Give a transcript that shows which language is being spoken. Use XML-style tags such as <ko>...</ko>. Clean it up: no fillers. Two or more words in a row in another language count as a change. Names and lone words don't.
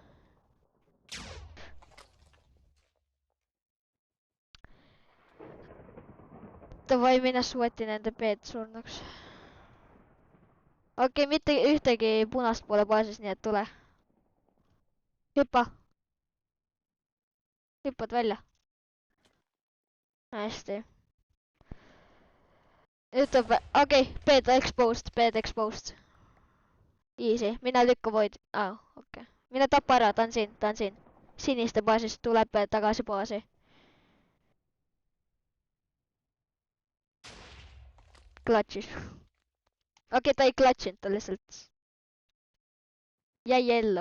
<et>Davai, mine sweati nende beed surnuks. Okei, mitte ühtegi punast pole baasis, nii et tule. Hüppa. Hüppad välja. Hästi. Ütleb, okei,</et> <en>bed exposed. Easy,</en> <et>mine lükka void. Okei. Mine tapa ära, ta on siin. Siniste baasist tuleb tagasi baasi. Klatšis. Okei, ta ei klatšinud, ta lihtsalt jäi ellu.</et>